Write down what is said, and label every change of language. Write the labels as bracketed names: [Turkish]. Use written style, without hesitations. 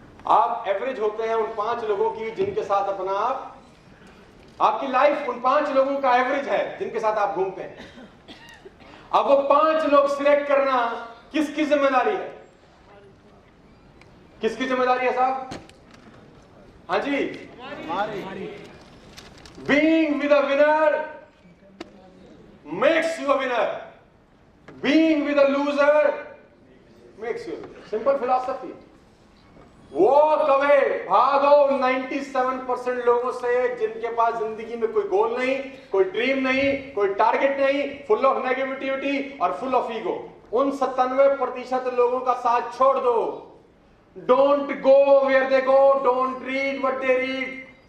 [Hindi] आप एवरेज होते हैं उन 5 लोगों की जिनके साथ अपना आपकी लाइफ उन 5 लोगों का एवरेज है जिनके साथ आप घूमते हैं। अब वो 5 लोग सिलेक्ट करना किसकी जिम्मेदारी है? किसकी जिम्मेदारी है साहब? हाँ जी, [English] Being with a winner makes you a winner, being with a loser makes you a loser. Simple philosophy. Walk away, [Hindi] भागो 97% लोगों से जिनके पास जिंदगी में कोई गोल नहीं, कोई ड्रीम नहीं, कोई टारगेट नहीं, फुल ऑफ नेगेटिविटी और फुल ऑफ ईगो। उन 97% लोगों का साथ छोड़ दो। [English] Don't go where they go, don't read what they read.